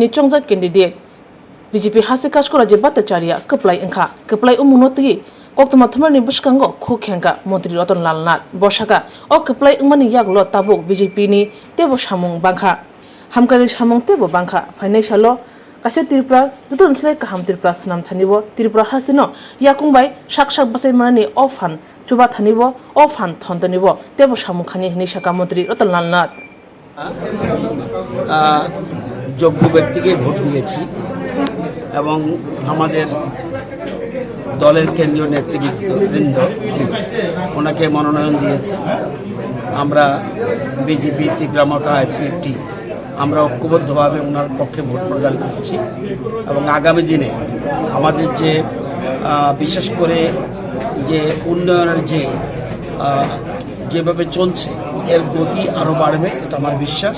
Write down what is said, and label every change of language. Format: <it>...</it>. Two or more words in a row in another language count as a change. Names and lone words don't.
<trp>नि चंजा कैंडिडेट बीजेपी हासि काशको राज्य भट्टाचार्य कपलाय ओंखा कपलाय उमुनोति कोक्तमा थमरनि बुसकांगो खुखेंगा मंत्री रतनलाल नाथ बसाका ओ कपलाय उमनि यागलो ताबुक बीजेपी नि तेबो सामुं बांखा हामकारि सामुं तेबो बांखा फाइनान्सियलो कासे त्रिपुरा दुतुनस्लाय काहाम त्रिपुरा सनाम थानिबो त्रिपुरा हासिनो याकुंबाय साक बासाय मानानि ओ फान चुबा थानिबो ओ फान थनतनिबो तेबो सामुखानि निशाका मंत्री रतनलाल नाथ</trp> <bn>যোগ্য ব্যক্তিকে ভোট দিয়েছি এবং আমাদের দলের কেন্দ্রীয় নেতৃবৃন্দ ওনাকে মনোনয়ন দিয়েছে। আমরা বিজেপি তীব্রমতা আইপিএফটি আমরা ঐক্যবদ্ধভাবে ওনার পক্ষে ভোট প্রদান করছি এবং আগামী দিনে আমাদের যে বিশেষ করে যে উন্নয়নের যেভাবে চলছে এর গতি আরও বাড়বে, এটা আমার বিশ্বাস।</bn>